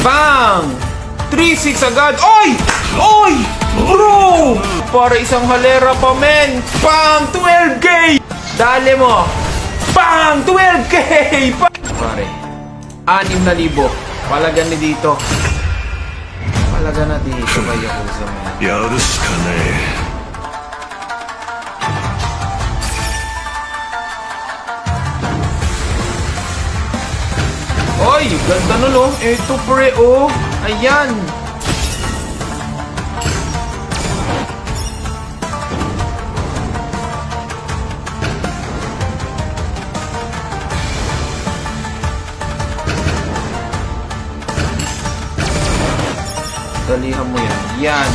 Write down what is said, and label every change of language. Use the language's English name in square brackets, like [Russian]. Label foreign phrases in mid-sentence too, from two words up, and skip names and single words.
[Filipino] Bang! 3-6 agad. Oy! Oy! Bro! Para isang halera pa, men. Bang! 12K! Dali mo. Bang! 12K! Pare, 6,000. Palagan ni dito. Palagan na dito kay Yakuza, men. [Japanese] やるしかね [Filipino] Oy! Ganda nun, oh. Ito, pre, oh. Ayan. Dalihan mo yan. Yan.